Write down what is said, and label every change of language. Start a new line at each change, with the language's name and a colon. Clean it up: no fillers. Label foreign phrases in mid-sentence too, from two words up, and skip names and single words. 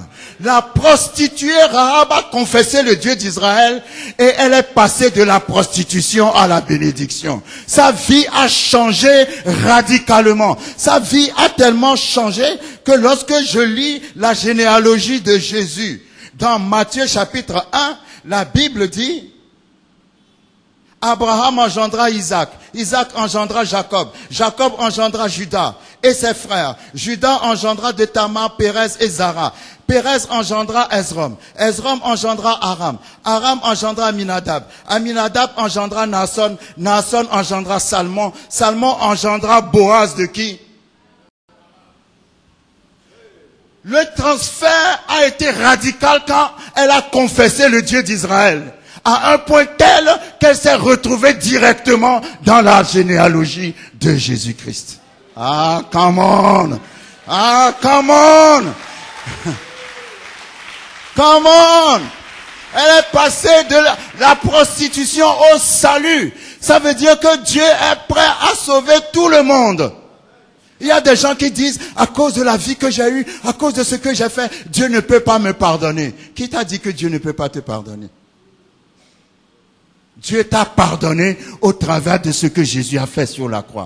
French: La prostituée Rahab a confessé le Dieu d'Israël et elle est passée de la prostitution à la bénédiction. Sa vie a changé radicalement. Sa vie a tellement changé que lorsque je lis la généalogie de Jésus dans Matthieu chapitre 1, la Bible dit: Abraham engendra Isaac, Isaac engendra Jacob, Jacob engendra Judas et ses frères. Judas engendra de Tamar, Pérez et Zara. Pérez engendra Esrom, Esrom engendra Aram, Aram engendra Aminadab, Aminadab engendra Naasson, Naasson engendra Salmon, Salmon engendra Boaz de qui? Le transfert a été radical quand elle a confessé le Dieu d'Israël, à un point tel qu'elle s'est retrouvée directement dans la généalogie de Jésus-Christ.
English: Ah, come on! Ah, come on! Come on!
French: Elle est passée de la prostitution au salut. Ça veut dire que Dieu est prêt à sauver tout le monde. Il y a des gens qui disent, à cause de la vie que j'ai eue, à cause de ce que j'ai fait, Dieu ne peut pas me pardonner. Qui t'a dit que Dieu ne peut pas te pardonner? Dieu t'a pardonné au travers de ce que Jésus a fait sur la croix.